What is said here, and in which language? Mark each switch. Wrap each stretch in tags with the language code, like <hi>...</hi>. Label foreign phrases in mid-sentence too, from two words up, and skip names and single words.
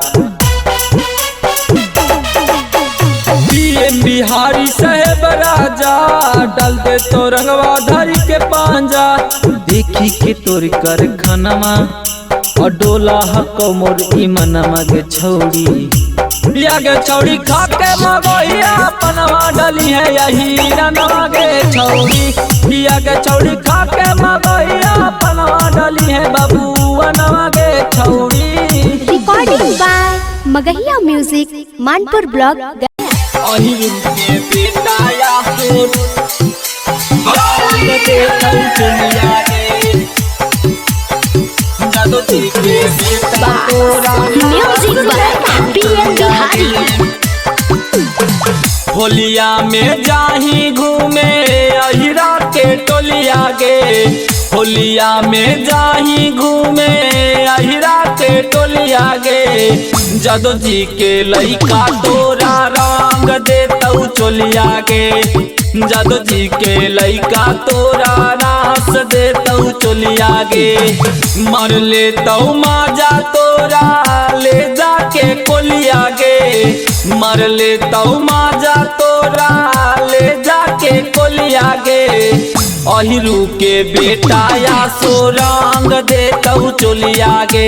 <mag>पीएम बिहारी साहेब राजा डाल दे तो रंगवा धारी के पांजा। देखी के तोर कर खानमा और डोला हको मोर ईमनमा गे छौड़ी। या गे छौड़ी खा के मगहिया पनवा डली है यही रनवा गे छौड़ी। या गे छौड़ी खा के मगहिया पनवा डली है बाबू अनवा गे छौड़ी।</mag> <en>Recording by Magahiya Music Manpur Block Gaya.</en> <mag>अहिर के बेटा या सुर जान दे कल दुनिया गे जादू के बेटा तोरा</mag> <en>Music by PM Bihari.</en> <mag>होलिया में जाही घूमे अहिरा के टोलिया गे। होलिया में जाही घूमे अहिरा के टोलिया गे। जादू जी के लइका तोरा रंग देतौ चोलिया गे। जादू जी के लइका तोरा नास देतौ चोलिया गे। मर लेतौ माजा तोरा ले जाके कोलिया गे। मर लेतौ माजा तोरा ले जाके कोलिया गे। अहिरू के बेटा या सो रंग देतौ चोलिया गे।</mag>